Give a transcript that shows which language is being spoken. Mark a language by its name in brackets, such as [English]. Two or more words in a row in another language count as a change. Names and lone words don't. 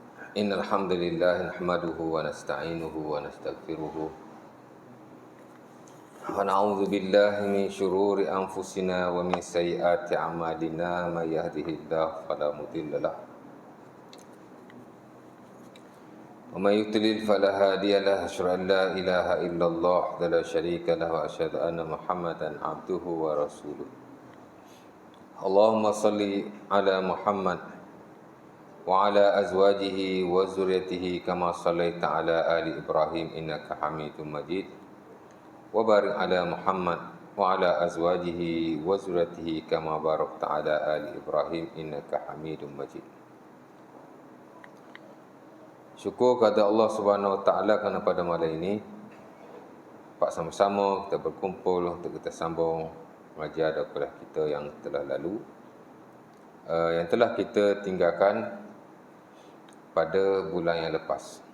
[Arabic] إن الحمد لله نحمده ونستعينه ونستغفره ونعوذ بالله من شرور أنفسنا ومن سيئات أعمالنا من يهده الله فلا مضل له ومن يضلل فلا هادي له أشهد أن لا إله إلا الله ولا شريك له وأشهد أن محمدا عبده ورسوله. اللهم صل على محمد وعلى أزواجه وذريته كما صليت على آل إبراهيم إنك حميد مجيد وبارك على محمد وعلى أزواجه وذريته كما باركت على آل إبراهيم إنك حميد مجيد. [Malay] Syukur kepada [Arabic] الله سبحانه وتعالى [Malay] kerana pada malam ini dapat sama-sama kita berkumpul untuk kita sambung mengajar daripada kita yang telah lalu, yang telah kita tinggalkan pada bulan yang lepas.